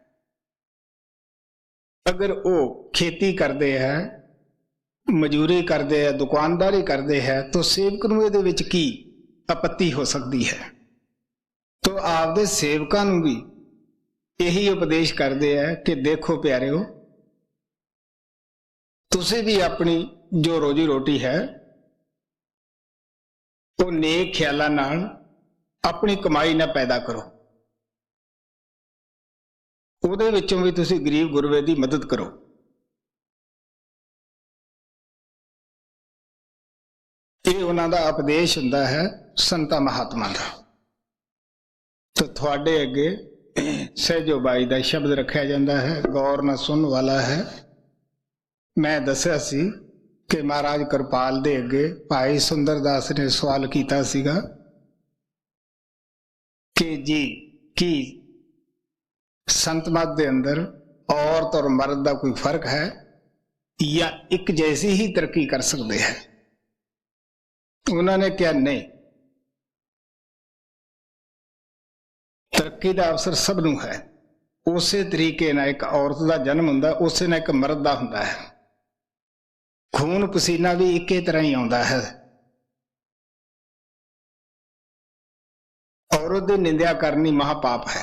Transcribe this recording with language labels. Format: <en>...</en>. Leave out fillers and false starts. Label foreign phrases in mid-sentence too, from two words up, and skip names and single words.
<hi>अगर वो खेती करते हैं, मजूरी करते हैं, दुकानदारी करते हैं, तो सेवक</hi> <pa>ਨੂੰ ਇਹਦੇ ਵਿਚ ਕੀ</pa> <hi>आपत्ति हो सकती है? तो</hi> <pa>ਆਪਦੇ ਸੇਵਕਾਂ ਨੂੰ</pa> <hi>भी यही उपदेश करते हैं कि देखो</hi> <pa>ਪਿਆਰਿਓ, ਤੁਸੀਂ</pa> <hi>भी अपनी जो रोजी रोटी है वो नेक</hi> <pa>ਖ਼ਿਆਲਾਂ ਨਾਲ</pa> <hi>अपनी कमाई ना पैदा करो,</hi> <pa>ਉਹਦੇ ਵਿੱਚੋਂ</pa> <hi>भी ਤੁਸੀਂ गरीब गुरबे की मदद करो।</hi> <pa>ਇਹ ਉਹਨਾਂ ਦਾ ਉਪਦੇਸ਼ ਹੁੰਦਾ ਹੈ ਸੰਤਾਂ ਮਹਾਤਮਾ ਦਾ। तो ਤੁਹਾਡੇ ਅੱਗੇ ਸਹਿਜੋ ਬਾਈ ਦਾ ਸ਼ਬਦ ਰੱਖਿਆ ਜਾਂਦਾ ਹੈ, ਗੌਰ ਨਾਲ ਸੁਣਨ ਵਾਲਾ ਹੈ। ਮੈਂ ਦੱਸਿਆ ਸੀ ਕਿ ਮਹਾਰਾਜ ਕਿਰਪਾਲ ਦੇ ਅੱਗੇ ਭਾਈ ਸੁੰਦਰਦਾਸ ਨੇ ਸਵਾਲ ਕਿਆ ਸੀਗਾ ਕਿ ਜੀ ਕੀ ਸੰਤ ਮਤ ਦੇ ਅੰਦਰ</pa> <hi>औरत और मर्द का कोई फर्क है या एक जैसी ही तरक्की कर सकते</hi> <pa>हैं? ਉਹਨਾਂ ਨੇ ਕਿਹਾ ਨਹੀਂ, ਤਰੱਕੀ ਦਾ ਅਵਸਰ ਸਭ ਨੂੰ ਹੈ। ਉਸੇ ਤਰੀਕੇ ਨਾਲ ਇੱਕ ਔਰਤ ਦਾ ਜਨਮ ਹੁੰਦਾ, ਉਸੇ ਨਾਲ ਇੱਕ ਮਰਦ ਦਾ ਹੁੰਦਾ ਹੈ। ਖੂਨ ਪਸੀਨਾ ਵੀ ਇੱਕੇ ਤਰ੍ਹਾਂ ਹੀ ਆਉਂਦਾ ਹੈ। ਔਰਤ ਦੀ ਨਿੰਦਿਆ ਕਰਨੀ ਮਹਾਪਾਪ ਹੈ।</pa>